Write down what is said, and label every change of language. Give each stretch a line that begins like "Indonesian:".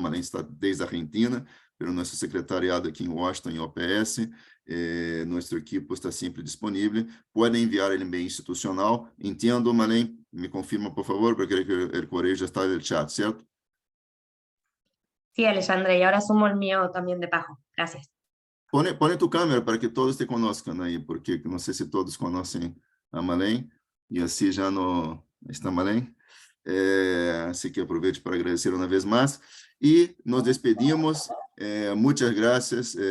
Portuguese: Marlene está desde a Argentina, pelo nosso secretariado aqui em Washington, em OPS. Nossa equipe está sempre disponível. Podem enviar ele e-mail institucional. Entendo, Marlene? Me confirma, por favor, porque creio que o correio já está no chat, certo?
Spanish: Sí, Alexandre, y ahora sumo el mío también de pago. Gracias.
Portuguese: Põe tu câmera para que todos te conozcam aí, porque não sei se todos conhecem a Marlene, e assim já não está Marlene. Assim que aproveito para agradecer uma vez mais. E nos despedimos. Muitas graças.